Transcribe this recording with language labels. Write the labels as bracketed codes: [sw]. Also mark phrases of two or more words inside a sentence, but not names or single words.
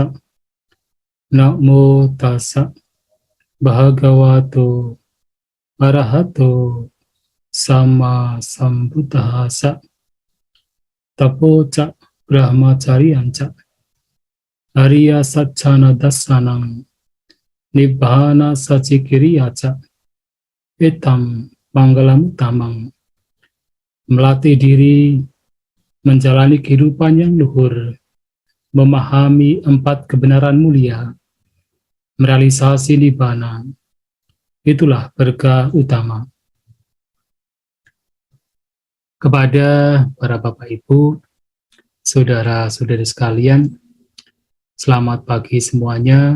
[pi] Namo tassa bhagavato arahato sama sambuddhassa. Tapo ca brahmacariyanca Arya Satchana Dasanang Nibbana Sacikiriyaca Etam Manggalam Utamang. [id] Melatih diri menjalani kehidupan yang luhur, memahami 4 kebenaran mulia, merealisasi nibbana, itulah berkah utama. Kepada para Bapak Ibu, saudara-saudari sekalian, selamat pagi semuanya.